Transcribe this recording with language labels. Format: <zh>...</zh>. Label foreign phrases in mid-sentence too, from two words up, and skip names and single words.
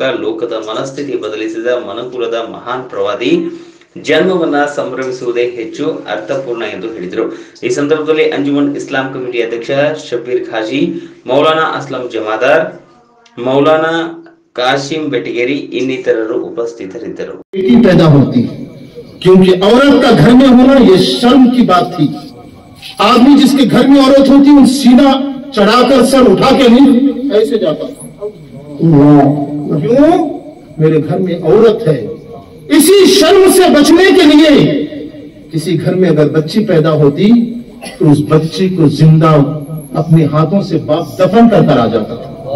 <kn>ಲೋಕದ ಮನಸ್ಥಿತಿ ಬದಲಿಸಿದ ಮನುಕುಲದ ಮಹಾನ್ ಪ್ರವಾದಿ ಜನ್ಮವನ್ನ ಸಂಭ್ರಮಿಸುವುದೇ ಹೆಚ್ಚು ಅರ್ಥಪೂರ್ಣ ಎಂದು ಹೇಳಿದರು. ಈ ಸಂದರ್ಭದಲ್ಲಿ ಅಂಜುಮನ್ ಇಸ್ಲಾಂ ಕಮಿಟಿ ಅಧ್ಯಕ್ಷ ಶಬೀರ್ ಖಾಜಿ, ಮೌಲಾನಾ ಅಸ್ಲಂ ಜಮಾದಾರ್, ಮೌಲಾನಾ काशिम बेटगेरी ಇನ್ನಿತರರು ಉಪಸ್ಥಿತರಿದ್ದರು.</kn> <hi>पैदा होती क्योंकि औरत का घर में होना ये शर्म की बात थी. आदमी जिसके घर में औरत होती उन सीना चढ़ाकर सर उठा के नहीं ऐसे जाता था. क्यों? मेरे घर में औरत है. इसी शर्म से बचने के लिए किसी घर में अगर बच्ची पैदा होती तो उस बच्ची को जिंदा अपने हाथों से बाप दफन कर आ जाता था.</hi>